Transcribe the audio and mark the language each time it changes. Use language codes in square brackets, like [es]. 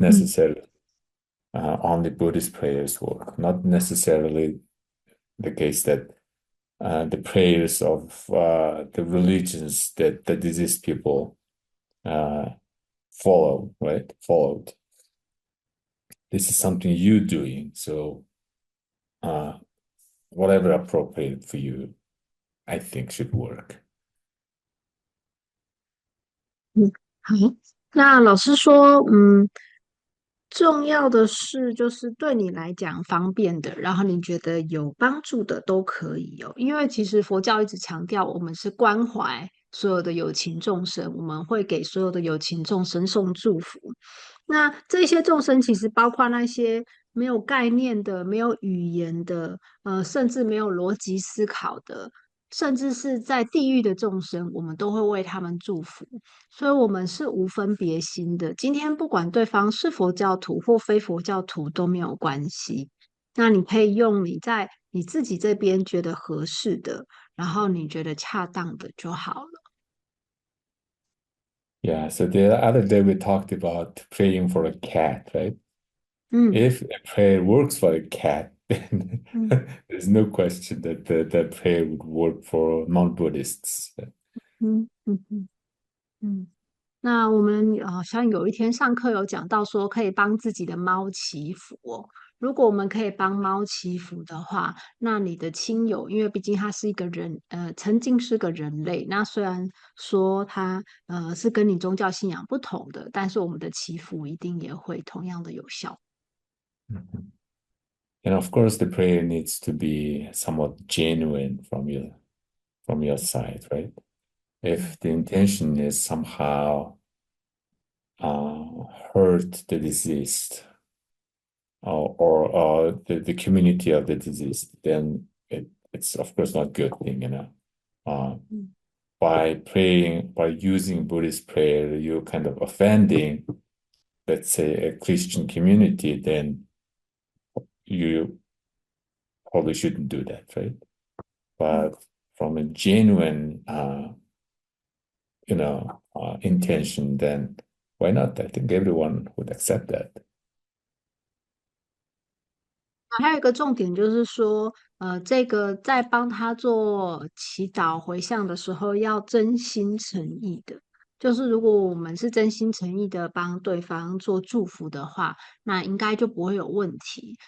[en] necessarily only Buddhist prayers work, not necessarily the case that the prayers of the religions that the diseased people uh, follow, right? Followed. This is something you doing. So uh, whatever appropriate for you, I think should work. [zh] 嗯，好。那老师说，重要的是就是对你来讲方便的，然后你觉得有帮助的都可以哦。因为其实佛教一直强调，我们是关怀所有的有情众生，我们会给所有的有情众生送祝福。那这些众生其实包括那些没有概念的、没有语言的，甚至没有逻辑思考的，甚至是在地狱的众生，我们都会为他们祝福。所以，我们是无分别心的。今天不管对方是佛教徒或非佛教徒都没有关系。那你可以用你在你自己这边觉得合适的，然后你觉得恰当的就好了。 [en] Yeah, so the other day we talked about praying for a cat, right? 嗯 If a prayer works for a cat, then 嗯 there's no question that that prayer would work for non-Buddhists. 嗯嗯嗯嗯。 [zh] 那我们好像有一天上课有讲到说，可以帮自己的猫祈福哦。如果我们可以帮猫祈福的话，那你的亲友，因为毕竟他是一个人，曾经是个人类。那虽然说他是跟你宗教信仰不同的，但是我们的祈福一定也会同样的有效。 Mhm. [en] And of course, the prayer needs to be somewhat genuine from your side, right? 嗯 If the intention is somehow hurt the deceased or the community of the deceased, then it's of course not good thing, you know. Uh, 嗯 by praying, by using Buddhist prayer, you're kind of offending, let's say, a Christian community, then you probably shouldn't do that, right? 嗯。 But from a genuine, intention, then why not? I think everyone would accept that. [zh] 还有一个重点就是说，这个在帮他做祈祷回向的时候，要真心诚意的。就是如果我们是真心诚意的帮对方做祝福的话，那应该就不会有问题。